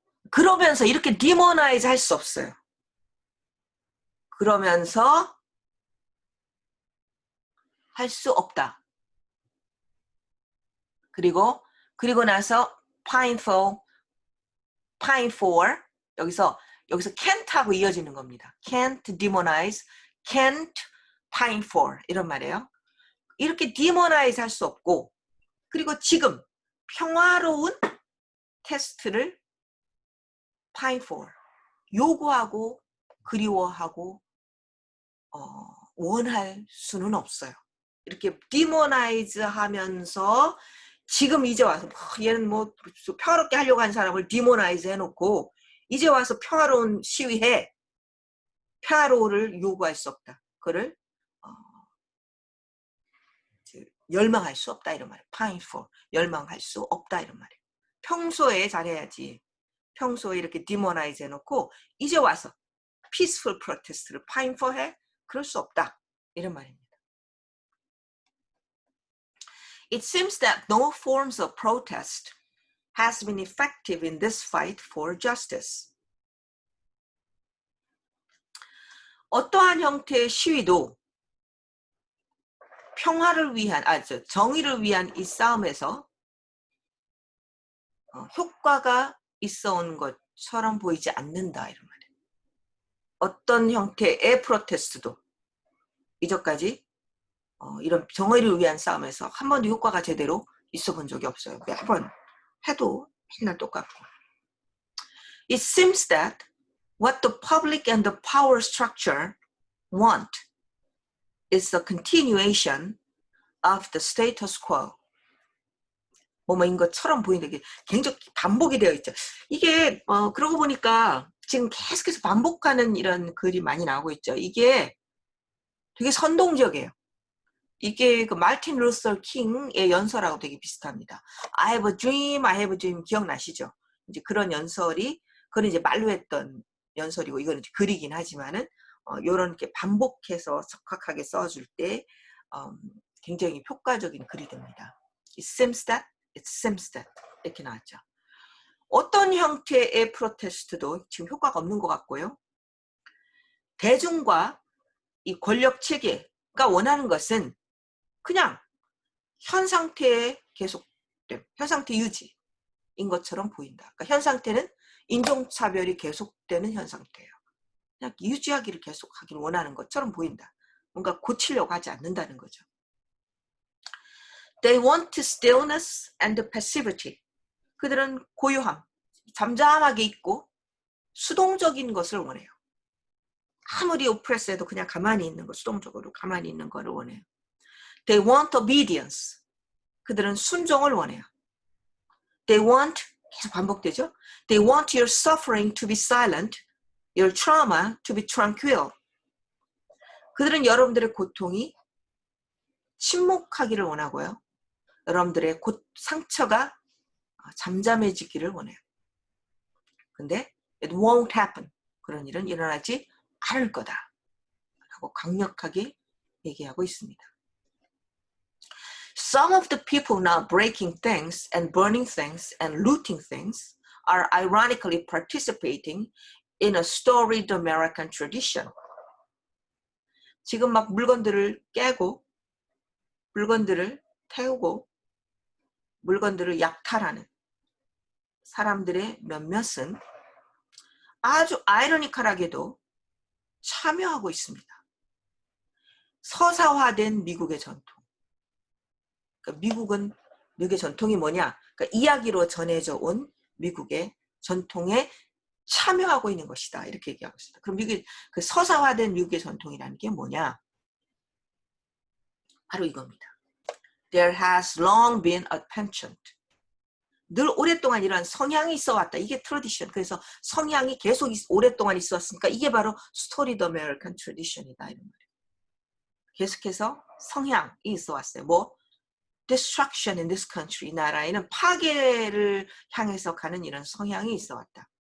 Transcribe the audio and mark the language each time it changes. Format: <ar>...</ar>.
<ko>그러면서 이렇게 디모나이즈 할 수 없어요. 그러면서 할 수 없다. 그리고 나서 pine for 여기서 can't하고 이어지는 겁니다.</ko> <en>can't demonize, can't pine for</en> <ko>이런 말이에요. 이렇게 demonize 할 수 없고 그리고 지금 평화로운 테스트를 pine for 요구하고 그리워하고 원할 수는 없어요. 이렇게 demonize 하면서 지금 이제 와서 얘는 뭐 평화롭게 하려고 한 사람을 demonize 해놓고 이제 와서 평화로운 시위해. 평화로를 요구할 수 없다. 그를 열망할 수 없다 이런 말이에요. pine for 열망할 수 없다 이런 말이에요. 평소에 잘해야지. 평소에 이렇게 demonize 해놓고 이제 와서</ko> <en>peaceful protest</en> <ko>를 pine for 해? 그럴 수 없다 이런 말입니다.</ko> <en>It seems that no forms of protest has been effective in this fight for justice.</en> <ko>어떠한 형태의 시위도 평화를 위한, 정의를 위한 이 싸움에서 효과가 있어 온 것처럼 보이지 않는다 이런 말이에요. 어떤 형태의 프로테스트도 이전까지 이런 정의를 위한 싸움에서 한 번도 효과가 제대로 있어 본 적이 없어요. 매번 해도 맨날 똑같고.</ko> <en>It seems that what the public and the power structure want is the continuation of the status quo.</en> <ko>뭐인 것처럼 보이는데 굉장히 반복이 되어 있죠. 이게 그러고 보니까 지금 계속해서 반복하는 이런 글이 많이 나오고 있죠. 이게 되게 선동적이에요. 이게 그 마틴 루서 킹의 연설하고 되게 비슷합니다.</ko> <en>I have a dream</en> <ko>기억나시죠? 이제 그런 연설이 그건 이제 말로 했던 연설이고 이거는 이제 글이긴 하지만은 요런 게 반복해서 적확하게 써줄 때 굉장히 효과적인 글이 됩니다.</ko> <en>It seems that</en> <ko>이렇게 나왔죠. 어떤 형태의 프로테스트도 지금 효과가 없는 것 같고요. 대중과 이 권력 체계가 원하는 것은 그냥 현 상태에 계속됨, 현 상태 유지인 것처럼 보인다. 그러니까 현 상태는 인종차별이 계속되는 현 상태예요. 그냥 유지하기를 계속하기를 원하는 것처럼 보인다. 뭔가 고치려고 하지 않는다는 거죠.</ko> <en>They want stillness and passivity.</en> <ko>그들은 고요함, 잠잠하게 있고 수동적인 것을 원해요. 아무리 오프레스해도 그냥 가만히 있는 거, 수동적으로 가만히 있는 거를 원해요.</ko> <en>They want obedience.</en> <ko>그들은 순종을 원해요.</ko> <en>They want,</en> <ko>계속 반복되죠?</ko> <en>They want your suffering to be silent, your trauma to be tranquil.</en> <ko>그들은 여러분들의 고통이 침묵하기를 원하고요. 여러분들의 상처가 잠잠해지기를 원해요. 근데</ko> <en>it won't happen.</en> <ko>그런 일은 일어나지 않을 거다. 하고 강력하게 얘기하고 있습니다.</ko> <en>Some of the people now breaking things and burning things and looting things are ironically participating in a storied American tradition.</en> <ko>지금 막 물건들을 깨고 물건들을 태우고 물건들을 약탈하는 사람들의 몇몇은 아주 아이러니컬하게도 참여하고 있습니다. 서사화된 미국의 전통. 그러니까 미국의 전통이 뭐냐? 그러니까 이야기로 전해져 온 미국의 전통에 참여하고 있는 것이다. 이렇게 얘기하고 있습니다. 그럼 그 서사화된 미국의 전통이라는 게 뭐냐? 바로 이겁니다.</ko> <en>There has long been a penchant.</en> <ko>늘 오랫동안 이런 성향이 있어 왔다. 이게 트래디션. 그래서 성향이 계속 오랫동안 있었으니까 이게 바로 스토리드 아메리칸 트래디션이다. 이런 말이에요. 계속해서 성향이 있어 왔어요. 뭐</ko> <en>destruction in this country.</en> <ko>이 나라에는 파괴를 향해서 가는 이런 성향이 있어 왔다.</ko>